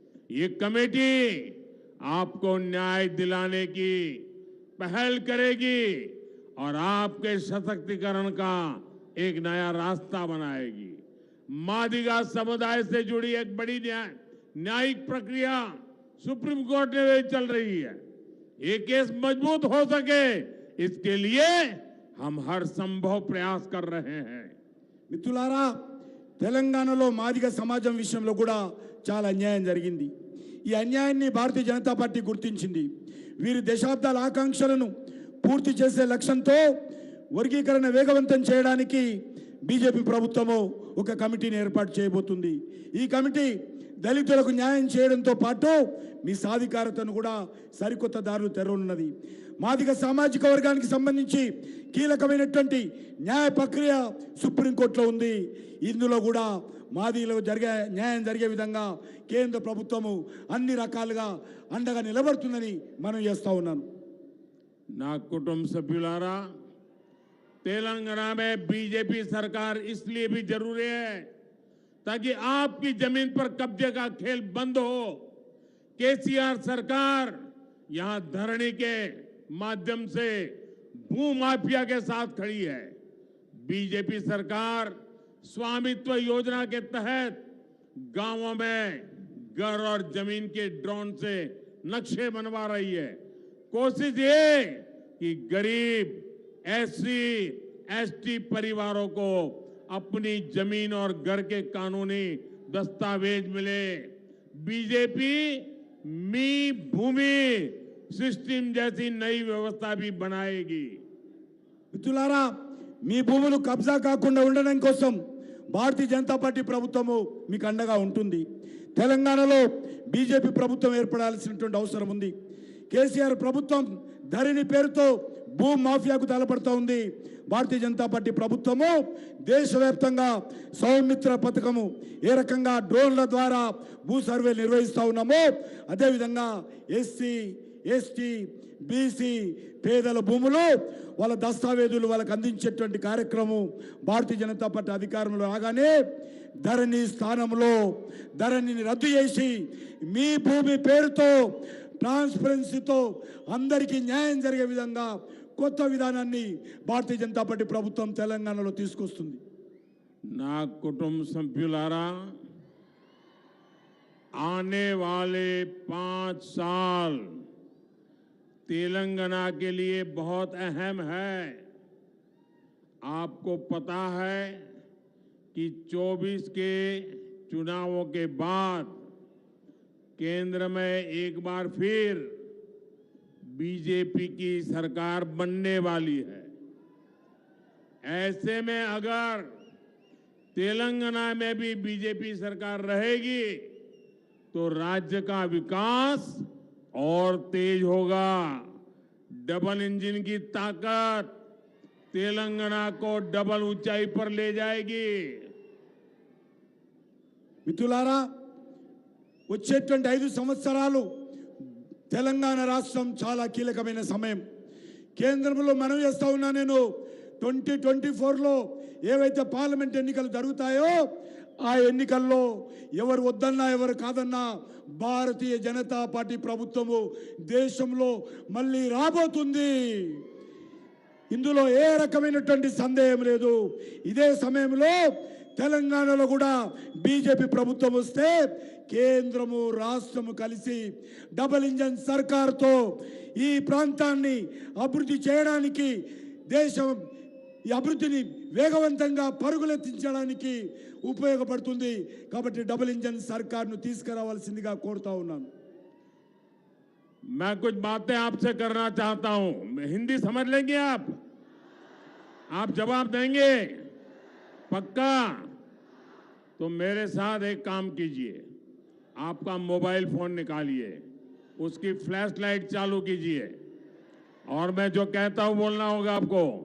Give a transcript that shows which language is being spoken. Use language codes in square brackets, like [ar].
[hi] ये कमेटी आपको न्याय दिलाने की पहल करेगी और आपके सशक्तिकरण का एक नया रास्ता बनाएगी. मादिगा समुदाय से जुड़ी एक बड़ी न्यायिक प्रक्रिया सुप्रीम कोर्ट में चल रही है. ये केस मजबूत हो सके इसके लिए हम हर संभव प्रयास कर रहे हैं. [te] మిత్రులారా, తెలంగాణలో మాదిగ సమాజం విషయంలో కూడా చాలా అన్యాయం జరిగింది. ఈ అన్యాయాన్ని భారతీయ జనతా పార్టీ గుర్తించింది. వీరి దశాబ్దాల ఆకాంక్షలను పూర్తి చేసే లక్ష్యంతో వర్గీకరణ వేగవంతం చేయడానికి బీజేపీ ప్రభుత్వము ఒక కమిటీని ఏర్పాటు చేయబోతుంది. ఈ కమిటీ దళితులకు న్యాయం చేయడంతో పాటు మీ సాధికారతను కూడా సరికొత్త దారులు తెరవనున్నది. మాదిగ సామాజిక వర్గానికి సంబంధించి కీలకమైనటువంటి న్యాయ ప్రక్రియ సుప్రీంకోర్టులో ఉంది. ఇందులో కూడా మాదిగలకు న్యాయం జరిగే విధంగా కేంద్ర ప్రభుత్వము అన్ని రకాలుగా అండగా నిలబడుతుందని మనం చేస్తా ఉన్నాను. నా కుటుంబ సభ్యులారా, [hi] तेलंगाना में बीजेपी सरकार इसलिए भी जरूरी है ताकि आपकी जमीन पर कब्जे का खेल बंद हो। केसीआर सरकार यहां धरनी के माध्यम से भू माफिया के साथ खड़ी है। बीजेपी सरकार स्वामित्व योजना के तहत गांवों में घर और जमीन के ड्रोन से नक्शे बनवा रही है। कोशिश ये कि गरीब एससी एसटी परिवारों को अपनी जमीन और घर के कानूनी दस्तावेज मिले। बीजेपी मी भूमि सिस्टम जैसी नई व्यवस्था भी बनाएगी। [te] మిత్రులారా, మీ భూములు కబ్జా కాకుండా ఉండడం కోసం భారతీయ జనతా పార్టీ ప్రభుత్వము మీకు అండగా ఉంటుంది. తెలంగాణలో బీజేపీ ప్రభుత్వం ఏర్పడాల్సినటువంటి అవసరం ఉంది. కేసీఆర్ ప్రభుత్వం ధరణి పేరుతో భూ మాఫియాకు తలపడుతూ ఉంది. భారతీయ జనతా పార్టీ ప్రభుత్వము దేశవ్యాప్తంగా సౌమిత్ర పథకము ఏ రకంగా డ్రోన్ల ద్వారా భూ సర్వే నిర్వహిస్తూ ఉన్నామో అదేవిధంగా ఎస్సీ ఎస్టీ బీసీ పేదల భూములు వాళ్ళ దస్తావేజులు వాళ్ళకు అందించేటువంటి కార్యక్రమం భారతీయ జనతా పార్టీ అధికారంలో రాగానే ధరణి స్థానంలో ధరణిని రద్దు చేసి మీ భూమి పేరుతో ట్రాన్స్పరెన్సీతో అందరికీ న్యాయం జరిగే విధంగా కొత్త విధానాన్ని భారతీయ జనతా పార్టీ ప్రభుత్వం తెలంగాణలో తీసుకొస్తుంది. నా కుటుంబ సభ్యులారా, [hi] आने वाले 5 साल तेलंगाना के लिए बहुत अहम है। आपको पता है कि 24 के चुनावों के बाद केंद्र में एक बार फिर बीजेपी की सरकार बनने वाली है। ऐसे में अगर तेलंगाना में भी बीजेपी सरकार रहेगी तो राज्य का विकास और तेज होगा। डबल इंजन की ताकत तेलंगाना को डबल ऊंचाई पर ले जाएगी। [te] మిత్రులారా, వచ్చేటువంటి 5 సంవత్సరాలు తెలంగాణ రాష్ట్రం చాలా కీలకమైన సమయం. కేంద్రంలో మనం చేస్తా ఉన్నా నేను 2024లో ఏవైతే పార్లమెంట్ ఎన్నికలు జరుగుతాయో ఆ ఎన్నికల్లో ఎవరు వద్దన్నా ఎవరు కాదన్నా భారతీయ జనతా పార్టీ ప్రభుత్వము దేశంలో మళ్ళీ రాబోతుంది. ఇందులో ఏ రకమైనటువంటి సందేహం లేదు. ఇదే సమయంలో తెలంగాణలో కూడా బీజేపీ ప్రభుత్వం వస్తే కేంద్రము రాష్ట్రము కలిసి డబుల్ ఇంజన్ సర్కార్తో ఈ ప్రాంతాన్ని అభివృద్ధి చేయడానికి దేశం ఈ అభివృద్ధిని వేగవంతంగా పరుగులెత్తించడానికి ఉపయోగపడుతుంది. కాబట్టి డబుల్ ఇంజన్ సర్కార్ను తీసుకురావాల్సిందిగా కోరుతా ఉన్నాను. [hi] मैं कुछ बातें आपसे करना चाहता हूं. हिंदी समझ लेंगे आप जवाब देंगे पक्का? तो मेरे साथ एक काम कीजिए, आपका मोबाइल फोन निकालिए, उसकी फ्लैश लाइट चालू कीजिए और मैं जो कहता हूं बोलना होगा आपको।